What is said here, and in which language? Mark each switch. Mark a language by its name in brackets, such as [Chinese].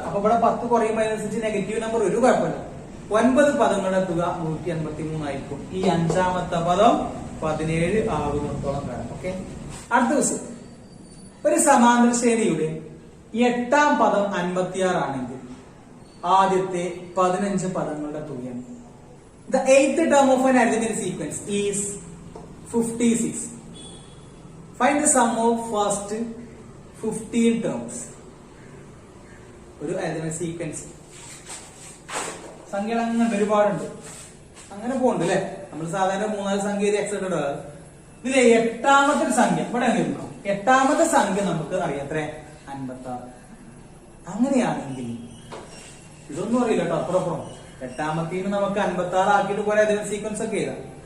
[Malayalam] അപ്പൊ ഇവിടെ 10 കുറയുമ്പോൾ അതിനനുസരിച്ച് നെഗറ്റീവ് നമ്പർ ഒരു കുഴപ്പമില്ല. 9 പദങ്ങളുടെ തുക 153 ആയിരിക്കും. ഈ 5ാമത്തെ പദം 17 ആകുന്നിടത്തോളം കാലം. ഓക്കെ, അടുത്ത ദിവസം ഒരു സമാന്തര ശ്രേണിയുടെ 8ാം പദം 56 ആണെങ്കിൽ ആദ്യത്തെ 15 പദങ്ങളുടെ തുകയാണ്. [English] The 8th term of an arithmetic sequence is 56. Find the sum of first 15 terms. [Malayalam] ഒരു arithmetic sequence സംഖ്യകൾ അങ്ങനെ ഒരുപാടുണ്ട്, അങ്ങനെ പോകുന്നുണ്ട് അല്ലെ. നമ്മൾ സാധാരണ 3-4 സംഖ്യ എക്സെട്രാ. ഇതിലെ 8ാമത്തെ സംഖ്യ ഇവിടെ എഴുതാം. 8ാമത്തെ സംഖ്യ നമുക്ക് അറിയാം എത്ര, 56. അങ്ങനെയാണെങ്കിൽ ഇതൊന്നും അറിയില്ല കേട്ടോ, അപ്പുറപ്പുറം 8ാമത്തേന് നമുക്ക് 56 ആക്കിയിട്ട് കുറെ അധികം സീക്വൻസ് ഒക്കെ എഴുതാം.